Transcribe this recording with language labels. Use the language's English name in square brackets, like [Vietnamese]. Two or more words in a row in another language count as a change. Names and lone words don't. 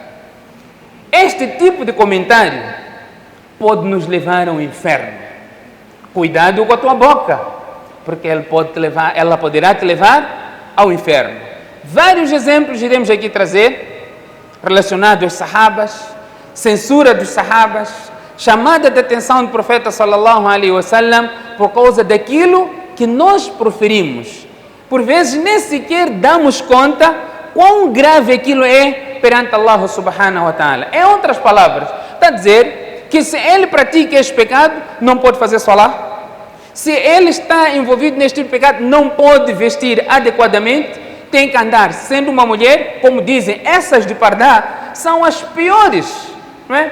[Portuguese] Este tipo de comentário pode nos levar ao inferno. Cuidado com a tua boca, porque ela poderá te levar ao inferno. Vários exemplos iremos aqui trazer relacionados aos sahabas, censura dos sahabas, chamada de atenção do profeta [Arabic] صلى الله عليه وسلم [Portuguese] por causa daquilo que nós proferimos. Por vezes nem sequer damos conta quão grave aquilo é perante [Arabic] الله سبحانه وتعالى. [Portuguese] Em outras palavras, está a dizer que se ele pratica este pecado, não pode fazer salah. Se ele está envolvido neste tipo de pecado, não pode vestir adequadamente, tem que andar sendo uma mulher, como dizem, essas de pardá são as piores, não é?